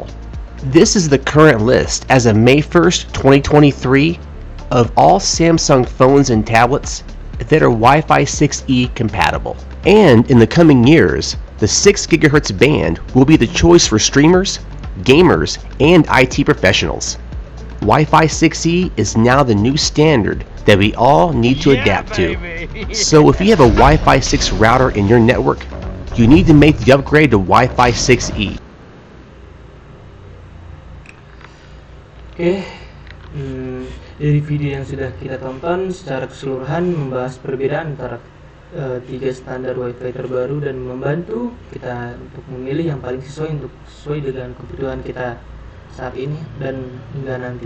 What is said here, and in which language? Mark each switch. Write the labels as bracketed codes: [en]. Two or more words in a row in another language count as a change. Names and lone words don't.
[en] This is the current list as of May 1st, 2023 of all Samsung phones and tablets that are Wi-Fi 6E compatible. And in the coming years, the 6 GHz band will be the choice for streamers, gamers, and IT professionals. Wi-Fi 6E is now the new standard that we all need to adapt to. So if you have a Wi-Fi 6 router in your network, you need to make the upgrade to Wi-Fi 6E. [id] Oke, dari video yang sudah kita tonton secara keseluruhan membahas perbedaan antara 3 standar Wi-Fi terbaru dan membantu kita untuk memilih yang paling sesuai dengan kebutuhan kita saat ini dan hingga nanti.